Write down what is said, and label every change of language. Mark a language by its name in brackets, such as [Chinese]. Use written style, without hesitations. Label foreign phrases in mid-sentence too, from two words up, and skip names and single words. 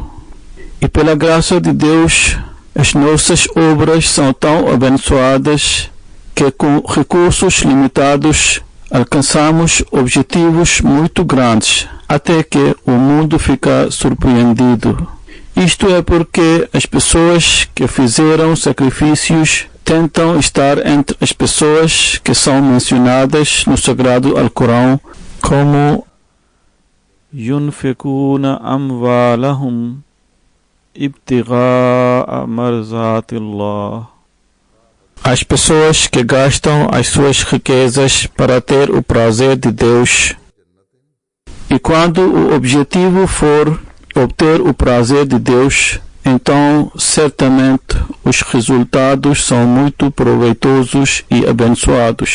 [Portuguese] E pela graça de Deus, as nossas obras são tão abençoadas que, com recursos limitados, alcançamos objetivos muito grandes, até que o mundo fica surpreendido. Isto é porque as pessoas que fizeram sacrifícios tentam estar entre as pessoas que são mencionadas no Sagrado Alcorão como [Arabic] ينفقون أموالهم ابتغاء مرضات الله. [Portuguese] As pessoas que gastam as suas riquezas para ter o prazer de Deus. E quando o objetivo for obter o prazer de Deus, então certamente os resultados são muito proveitosos e abençoados.